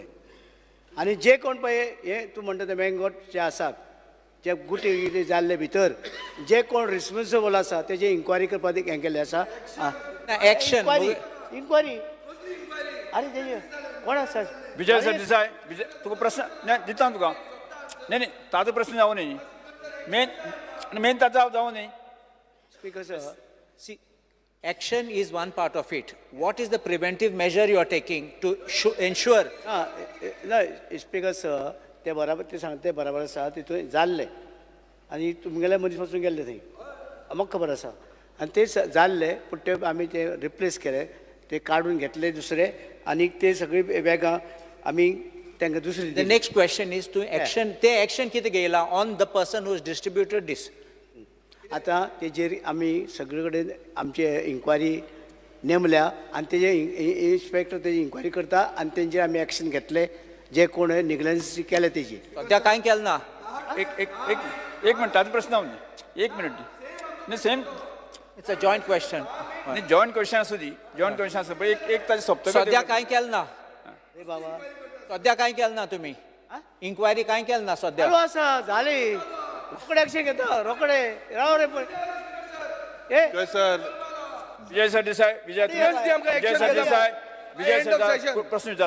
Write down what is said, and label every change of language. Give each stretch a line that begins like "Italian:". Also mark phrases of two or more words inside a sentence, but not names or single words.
Konkani: आनी जे कोण पळय हे तूं म्हणटा ते मँगोट जे आसात जे गुटे जाल्ले भितर जे कोण रिस्पॉन्सिबल आसा तेजे इन्क्वायरी करपाक हें केल्लें आसा. Action. इन्क्वायरी आनी तेजे कोण आसा? विजय सर देसाय तुका प्रश्न नाही दिता तुका नाही ताजो प्रश्न जावं न्ही मेन ताजो जावं न्ही.
English: Speaker sir, See, action is one part of it. What is the preventive measure you are taking to ensure?
Konkani: ना स्पीकर सर ते बराबर ते सांगता ते बराबर आसा तितून जाल्ले आनी तुमगेले मदीं पासून गेल्ले थंय म्हाका खबर आसा आनी ते जाल्ले पूण ते आमी ते रिप्लेस केले ते काडून घेतले दुसरे आनी ते सगळी बॅगां आमी तांकां दुसरी
English: The next question is to action. ते action
Konkani: कितें घेयला
English: on the person who has distributed this?
Konkani: आतां तेजेर आमी सगळे कडेन आमचे इन्क्वायरी नेमल्या आनी तेजे इन्स्पेक्टर तेजी इन्क्वायरी करता आनी तेंचेर आमी एक्शन घेतले जे कोण निग्लन्स केले तेजी. सद्या कांय केलें ना. एक मिनट ताजो प्रश्न जावं न्ही 1 मिनट न्ही सेम
English: It's a joint question.
Konkani: न्ही
English: joint question
Konkani: आसूं दी
English: joint question
Konkani: आसूं पण एक ताजें सोंपतलें. सद्या कांय केलें ना. रे बाबा सद्या कांय केलें ना तुमी. इन्क्वायरी कांय केलें ना सद्या. चालू आसा जाली रोकडे एक्शन घेता रोकडे राव रे पळय ए सर विजय सर देसाय विजय सर देसाय विजय सर प्रश्न विचारा